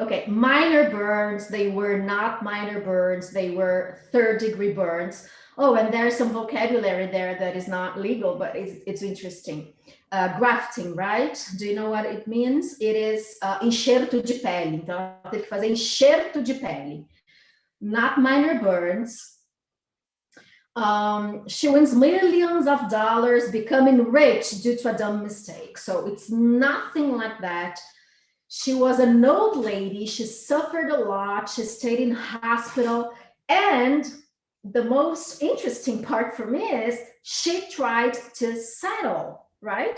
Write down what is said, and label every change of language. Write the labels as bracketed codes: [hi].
[en] Okay, minor burns. They were not minor burns. They were third-degree burns. Oh, and there's some vocabulary there that is not legal, but it's interesting. Grafting, right? Do you know what it means? It is [pt] enxerto de pele. Então, ela teve que fazer enxerto de pele. [en] Not minor burns. She wins millions of dollars becoming rich due to a dumb mistake. So it's nothing like that. She was an old lady. She suffered a lot. She stayed in hospital. And the most interesting part for me is she tried to settle, right?